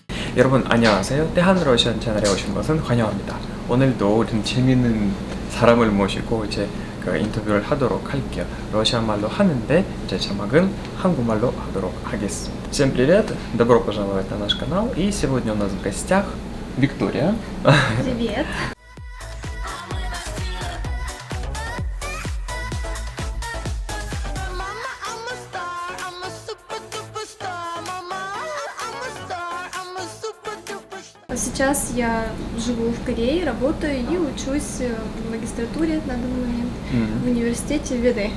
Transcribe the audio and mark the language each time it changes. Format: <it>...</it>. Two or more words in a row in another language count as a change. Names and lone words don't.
<ko>여러분 안녕하세요. 대한러시안 채널에 오신 것은 환영합니다. 오늘도 우리는 재미있는 사람을 모시고 이제 그 인터뷰를 하도록 할게요. 러시아 말로 하는데 이제 자막은 한국말로 하도록 하겠습니다.</ko> <ru>Всем привет! Добро пожаловать на наш канал. И сегодня у нас в гостях Виктория. Привет. Сейчас я живу в Корее, работаю и учусь в магистратуре на данный момент в университете ВД.</ru>